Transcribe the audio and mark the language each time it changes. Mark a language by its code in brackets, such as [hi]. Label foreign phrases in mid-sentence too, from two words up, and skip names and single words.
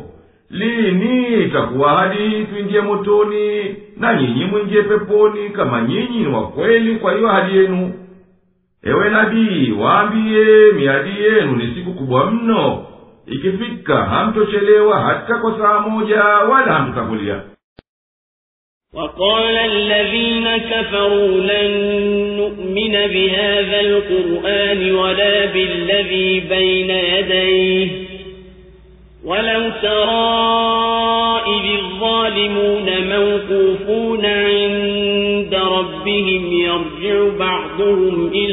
[sw] Lini itakuwa hadi tuingie motoni na nyinyi mwingie peponi kama nyinyi ni wakweli kwa hiyo hadi yenu? Ewe nabii, waambie miadi yenu ni siku kubwa mno, ikifika hamtochelewa hata kwa saa moja wala hamtotangulia. [ar] وقال الذين كفروا لن نؤمن بهذا القرآن ولا بالذي بين يديه ولو ترى إذ الظالمون موقوفون عند ربهم يرجع بعضهم